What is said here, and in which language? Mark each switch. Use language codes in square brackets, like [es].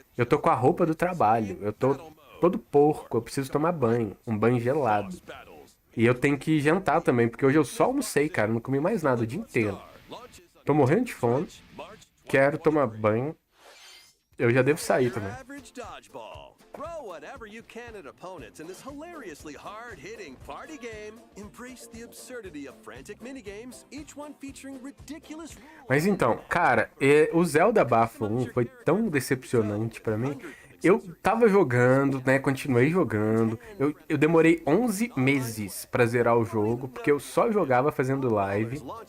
[pt] Eu tô com a roupa do trabalho, eu tô todo porco, eu preciso tomar banho, um banho gelado. E eu tenho que jantar também, porque hoje eu só almocei, cara, não comi mais nada o dia inteiro. Tô morrendo de fome, quero tomar banho. Eu já devo sair também. [en] Throw whatever you can at opponents in this hilariously hard-hitting party game. Embrace the absurdity of frantic minigames, each one featuring ridiculous rules. [pt] Mas então, cara, o Zelda Bafo 1 foi tão decepcionante pra mim. Eu tava jogando, né, continuei jogando. Eu demorei 11 meses pra zerar o jogo, porque eu só jogava fazendo live.